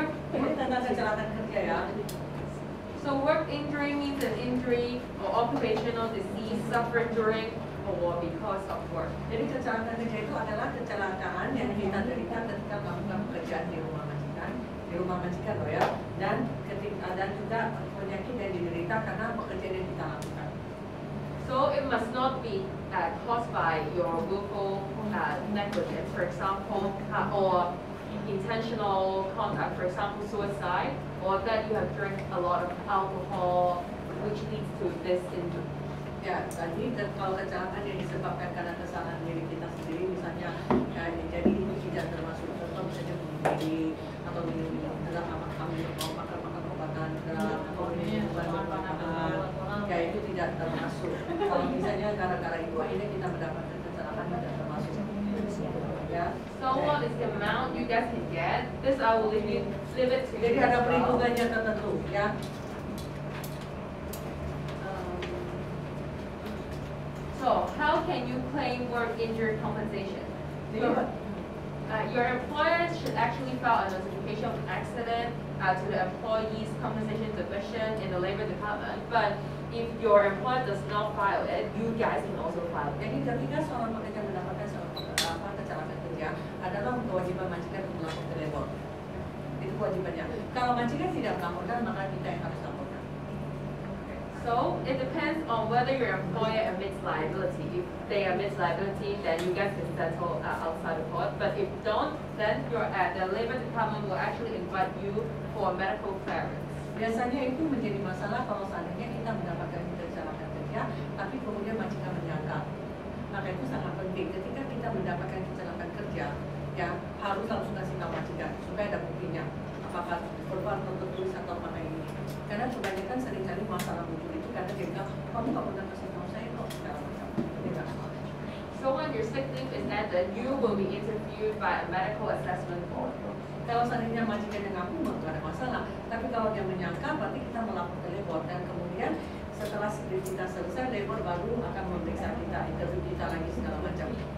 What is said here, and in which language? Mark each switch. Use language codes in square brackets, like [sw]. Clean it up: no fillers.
[id] Ini tentang kecelakaan kerja ya. [en] So work injury means an injury or occupational disease suffered during or because of work. [id] Jadi kecelakaan kerja itu adalah kecelakaan yang kita derita ketika melakukan pekerjaan di rumah majikan loh ya, dan juga penyakit yang diderita karena pekerjaan yang kita lakukan. [en] So it must not be caused by your willful negligence, for example, or intentional conduct, for example, suicide, or that you have drank a lot of alcohol, which leads to this injury. [id] Ya, tadi kalau kecelakaan yang disebabkan karena kesalahan diri kita sendiri, misalnya jadi itu tidak termasuk contoh misalnya bunuh diri atau minum makan obatan berat atau minum obat-obatan, ya itu tidak termasuk. Kalau misalnya gara-gara itu akhirnya kita mendapatkan kecelakaan tidak termasuk. Ya. [en] So what is the amount you guys can get? This I will leave it to you. [id] Jadi ada perhitungannya tertentu, ya. [en] So how can you claim work injury compensation? Your employer should actually file a notification of an accident to the Employees Compensation Division in the Labor Department. But if your employer does not file it, you guys can also file it. [id] Jadi ketika seorang pekerja mendapatkan kecelakaan kerja, adalah kewajiban majikan untuk melapor ke labor. Itu kewajibannya. Kalau majikan tidak melaporkan, maka kita yang harus laporkan. [en] So it depends on whether your employer admits liability. If they admit liability, then you guys can settle outside the court. But if don't, then the Labor Department will actually invite you for medical clearance. [id] Biasanya itu menjadi masalah kalau seandainya kita mendapatkan kecelakaan kerja, tapi kemudian majikan menyangkal. Maka itu sangat penting. Ketika kita mendapatkan kecelakaan kerja, ya harus langsung kasih tahu majikan supaya ada buktinya. Apakah korban tertulis atau mana ini? Karena kebanyakan seringkali masalah muncul itu karena dia bilang, kamu nggak pernah kasih tahu saya kok segala macam. [en] So when your sick leave is ended, you will be interviewed by a medical assessment board. [id] Kalau seandainya majikan yang ngaku nggak ada masalah, tapi kalau dia menyangka, berarti kita melapor ke labor dan kemudian setelah sick leave kita selesai, labor baru akan memeriksa kita, interview kita lagi segala macam.